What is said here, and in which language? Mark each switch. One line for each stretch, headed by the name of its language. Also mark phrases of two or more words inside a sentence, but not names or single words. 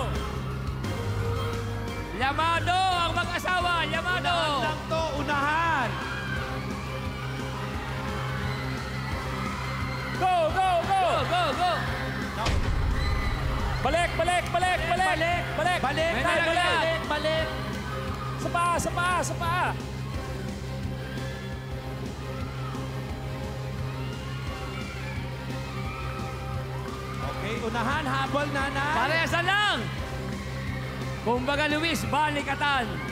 Filipino: Yamado ang mag-asawa, Yamado. Unahan lang to, unahan.
English: Go, go, go! Go, go, go.
Filipino: Balik, balik, balik, balik! Balik! Balik! Balik! Nay, Balik! balik! Balik! Balik! Sa paa! Sa paa! Sa paa! Okay, unahan, habol, nanay. Parehasan lang! Kumbaga, Luis, balikatan.